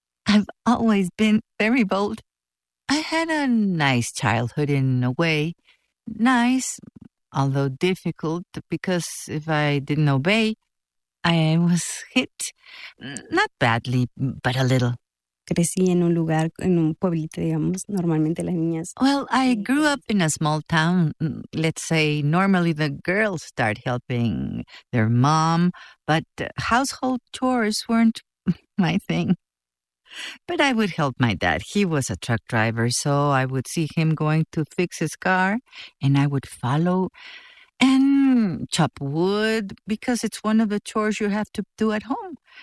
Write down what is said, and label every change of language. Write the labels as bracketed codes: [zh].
[en] I've always been very bold. I had a nice childhood in a way. Nice, although difficult, because if I didn't obey, I was hit, not badly, but a little. [es] crecí en un lugar, en un pueblito, digamos, normalmente las niñas. [en] Well, I grew up in a small town. Let's say normally the girls start helping their mom, but household chores weren't my thing. But I would help my dad. He was a truck driver, so I would see him going to fix his car, and I would follow and chop wood because it's one of the chores you have to do at home.